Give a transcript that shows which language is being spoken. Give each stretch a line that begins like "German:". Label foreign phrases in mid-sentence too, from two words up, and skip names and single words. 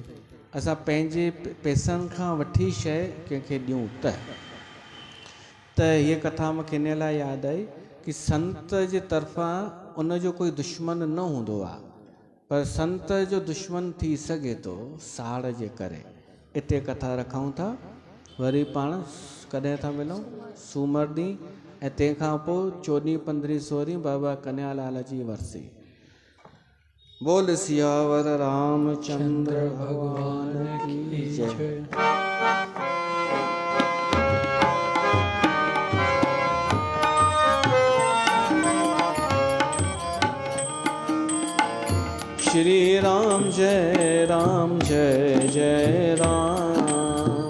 Sindhi: असां पंहिंजे पैसनि खां वठी शइ कंहिंखे ॾियूं त हीअ कथा मूंखे इन लाइ यादि आई कि संत जे तरफ़ां उनजो कोई दुश्मन न हूंदो आहे, पर संत जो दुश्मन थी सघे थो साड़ जे करे। इते कथा रखूं था, वरी पाण कॾहिं था मिलूं? सूमर ॾींहुं। ऐं तंहिंखां पोइ 14, 15, 16 बाबा कन्यालाल जी वरसी।
Hindi: बोल सियावर रामचंद्र भगवान की जय। श्री राम जय राम जय जय राम,